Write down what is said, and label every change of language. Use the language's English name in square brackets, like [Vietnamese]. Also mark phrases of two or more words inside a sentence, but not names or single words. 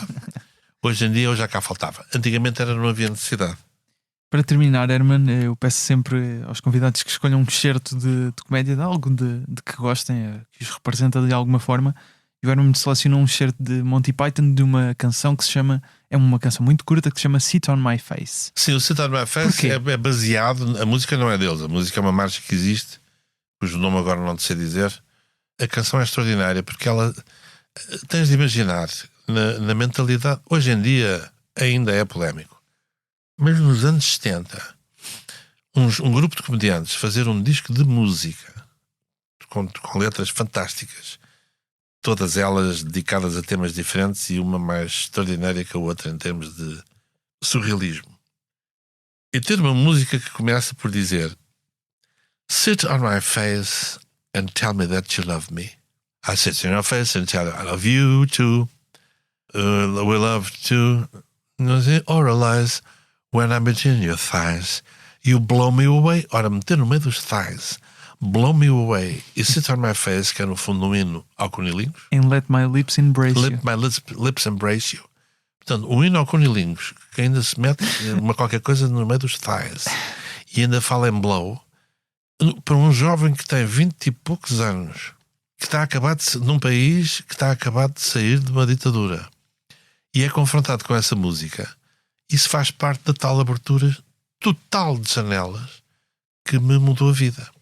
[Portuguese] Hoje em dia eu já cá faltava. Antigamente não havia necessidade. Para terminar, Herman, eu peço sempre aos convidados que escolham um excerto de comédia, de algo de que gostem, que os representa de alguma forma. E o Herman selecionou um excerto de Monty Python de uma canção que se chama, é uma canção muito curta, que se chama Sit on My Face. Sim, o Sit on My Face é baseado, a música não é deles, a música é uma marcha que existe, cujo nome agora não sei dizer. A canção é extraordinária porque ela, tens de imaginar, na mentalidade, hoje em dia ainda é polémico, mas nos anos 70 um grupo de comediantes fazer um disco de música com letras fantásticas, todas elas dedicadas a temas diferentes e uma mais extraordinária que a outra em termos de surrealismo, e ter uma música que começa por dizer: [English] Sit on my face and tell me that you love me. I sit on your face and tell you I love you too. We love to oralize when I'm between your thighs. You blow me away. [Portuguese] Ora, meter no meio dos thighs, [English] blow me away [Portuguese] e [English] sit on my face, [Portuguese] que é no fundo um hino ao Cunilingus. And let my lips embrace you. Let my lips embrace you. Portanto, um hino ao Cunilingus que ainda se mete qualquer coisa no meio dos thighs e ainda fala em blow, para um jovem que tem 20 e poucos anos, que está acabado num país que está acabado de sair de uma ditadura e é confrontado com essa música, isso faz parte da tal abertura total de janelas que me mudou a vida.